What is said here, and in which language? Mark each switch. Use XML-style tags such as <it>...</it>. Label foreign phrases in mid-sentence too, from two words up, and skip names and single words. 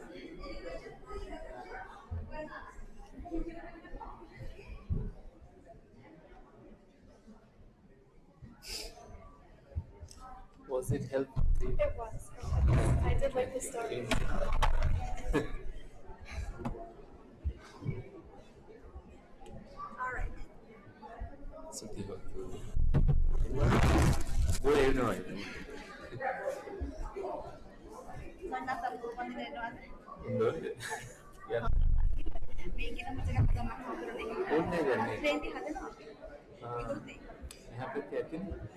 <en>Was it helpful? It was. I did like the story. All right.</en> <pi>Sukhi hotu.</pi> <ms>Boleh no? Boleh. Ya. Boleh kan?</ms> <hi>यहाँ पे कहते हैं</hi>